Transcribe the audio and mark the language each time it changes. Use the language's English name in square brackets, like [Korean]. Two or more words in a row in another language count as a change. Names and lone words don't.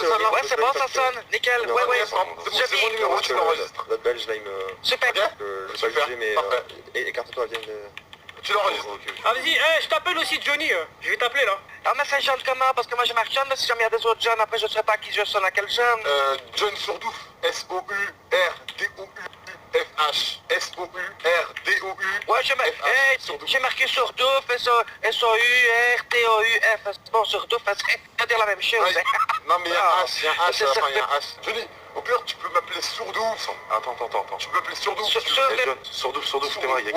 [French] Ouais, c'est bon, ça sonne. Nickel, ouais, ouais. C'est mon Je numéro, tu l'enregistres. Notre belge là il me... Super. Ok. Je vais pas Super, juger mais... parfait. Écarte-toi, viens de... Tu l'enregistres. Ah vas-y, je t'appelle aussi Johnny. Je vais t'appeler là. Ah, mais c'est John comment? Parce que moi je marque John, mais si jamais il y a des autres John, après je ne sais pas à qui je sonne, à quel John. John Sourdouf, S-O-U-R-D-O-U-F-H. S-O-U-R-D-O-U. Ouais, j'ai marqué Sourdouf, S-O-U-R-T-O-U-F. bonjour, deux faces, on va dire la même chose. Ouais. Non mais il y a Ah. un H, il y a un H à la Ça fin, il y a fait- un H. Johnny, au pire tu peux m'appeler Sourdouf. Attends. Tu peux m'appeler Sourdouf. Sur- si tu sur- veux. Eh John, Sourdouf, t'es mal, Ouais,